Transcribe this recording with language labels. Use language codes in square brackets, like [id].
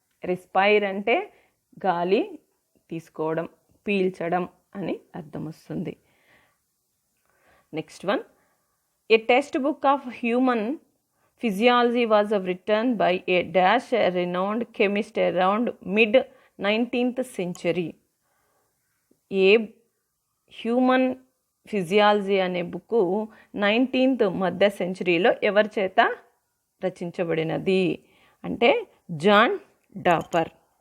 [te] Respire అంటే గాలి తీసుకోవడం, పీల్చడం అని అర్థం వస్తుంది. [en] Next one, a textbook of human physiology was written by a dash renowned chemist around mid-19th century. [te] ఏ human physiology అనే బుక్ 19th మధ్య సెంచరీలో ఎవరి చేత రచించబడినది అంటే జాన్ డాపర్.